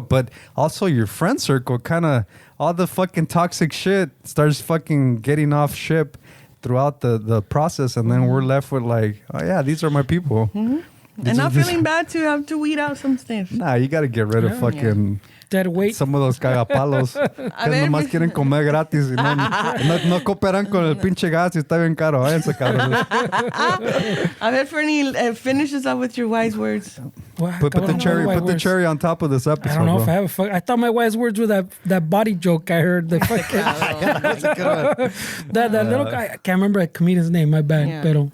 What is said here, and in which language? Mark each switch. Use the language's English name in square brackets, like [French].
[English] But also your friend circle, kind of all the fucking toxic shit starts fucking getting off ship throughout the process. And then we're left with like, oh yeah, these are my people. And not feeling bad to have to weed out some stuff. Nah, you got to get rid of fucking... Dead weight. Some of those cagapalos [Spanish] que ver, nomás quieren comer gratis y no cooperan con el pinche gas y está bien caro. Váyanse, cabrones. [English] A ver, Fernie, finish us up with your wise words. Wow, Put the cherry on top of this episode. I don't know bro. if I thought my wise words were that body joke I heard. The fucking That's a good one. that little guy. I can't remember a comedian's name. My bad. Yeah. [Spanish] Pero